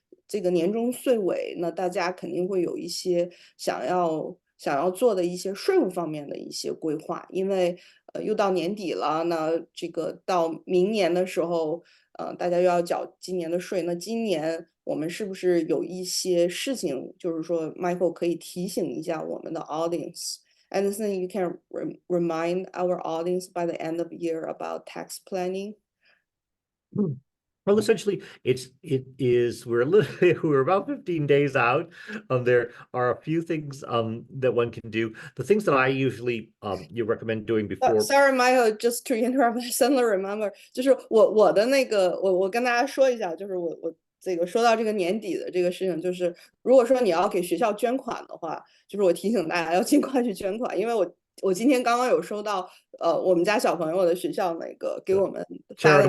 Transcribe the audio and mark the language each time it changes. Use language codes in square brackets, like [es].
[zh] 这个年终岁尾，那大家肯定会有一些想要做的一些税务方面的一些规划，因为又到年底了，那这个到明年的时候，大家又要缴今年的税，那今年我们是不是有一些事情，就是说 Michael 可以提醒一下我们的 audience？ [en] And then you can remind our audience by the end of the year about tax planning. Well, essentially, we're about 15 days out. There are a few things that one can do. The things that I usually you recommend doing before. Sorry, Michael, just to interrupt. I suddenly remember， [zh] 就是我的那个我跟大家说一下，就是我这个说到这个年底的这个事情，就是如果说你要给学校捐款的话，就是我提醒大家要尽快去捐款，因为我今天刚刚有收到我们家小朋友的学校那个给我们发的